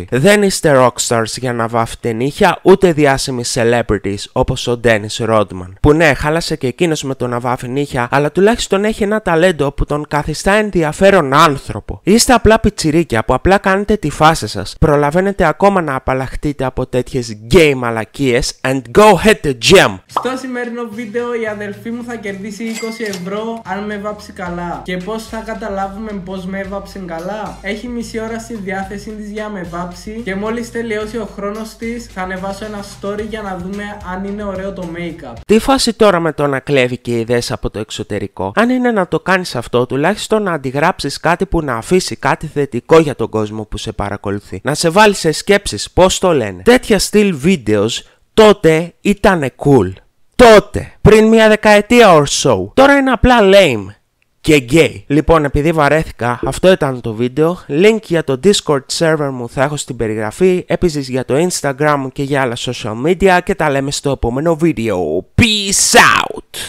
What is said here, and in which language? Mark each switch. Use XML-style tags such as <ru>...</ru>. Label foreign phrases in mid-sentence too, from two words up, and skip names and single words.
<el>Δεν είστε rockstars για να βάφετε νύχια, ούτε διάσημοι celebrities όπως ο Dennis Rodman. Που ναι, χάλασε και εκείνος με το να βάφει νύχια, αλλά τουλάχιστον έχει ένα ταλέντο που τον καθιστά ενδιαφέρον άνθρωπο. Είστε απλά πιτσιρίκια που απλά κάνετε τη φάση σας. Προλαβαίνετε ακόμα να απαλλαχτείτε από τέτοιες γκέι μαλακίες</el> <en>and go hit the gym.</en> <el>Στο σημερινό βίντεο η αδελφή μου θα κερδίσει 20 ευρώ αν με βάψει καλά. Και πώς θα καταλάβουμε πώς με έβαψε καλά? Έχει μισή ώρα στη διάθεσή της για να με βάψει και μόλις τελειώσει ο χρόνος της θα ανεβάσω ένα story για να δούμε αν είναι ωραίο το make-up. Τι φάση τώρα με το να κλέβει και ιδέες από το εξωτερικό? Αν είναι να το κάνεις αυτό, τουλάχιστον να αντιγράψεις κάτι που να αφήσει κάτι θετικό για τον κόσμο που σε παρακολουθεί. Να σε βάλει σε σκέψεις, πώς το λένε. Τέτοια στυλ βίντεος τότε ήτανε cool. Τότε, πριν μια δεκαετία</el> <en>or so.</en> <el>Τώρα είναι απλά lame και gay. Λοιπόν, επειδή βαρέθηκα, αυτό ήταν το βίντεο. Link για το Discord server μου θα έχω στην περιγραφή. Επίσης για το Instagram μου και για άλλα</el> <en>social media.</en> <el>Και τα λέμε στο επόμενο βίντεο.</el> <en>Peace out!</en>